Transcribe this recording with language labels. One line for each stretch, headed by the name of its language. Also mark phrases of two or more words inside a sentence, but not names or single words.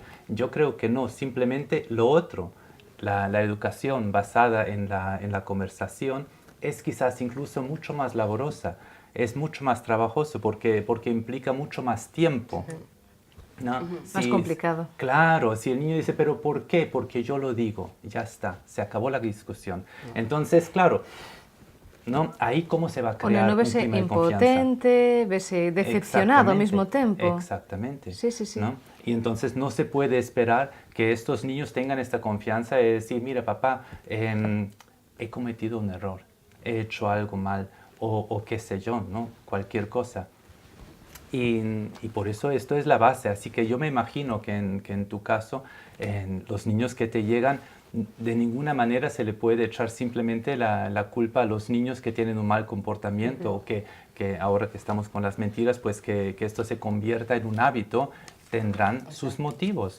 Spanish: Yo creo que no, simplemente lo otro. La educación basada en la conversación es quizás incluso mucho más laborosa, es mucho más trabajoso porque implica mucho más tiempo. ¿No? Más complicado. Claro, si el niño dice, ¿pero por qué? Porque yo lo digo, ya está, se acabó la discusión. Entonces, claro, ¿no? Ahí cómo se va a
Galician: O
Spanish: crear
Galician: neno
Spanish: un
Galician: vese
Spanish: clima de confianza.
Galician: impotente, vese decepcionado ao mesmo tempo.
Spanish: Exactamente. Sí, sí, sí. ¿No? Y entonces no se puede esperar que estos niños tengan esta confianza de decir, mira papá, he cometido un error, he hecho algo mal, o qué sé yo, ¿no? Cualquier cosa. Y por eso esto es la base, así que yo me imagino que en tu caso, los niños que te llegan, de ninguna manera se le puede echar simplemente la culpa a los niños que tienen un mal comportamiento o que ahora que estamos con las mentiras, pues que esto se convierta en un hábito, tendrán sus motivos.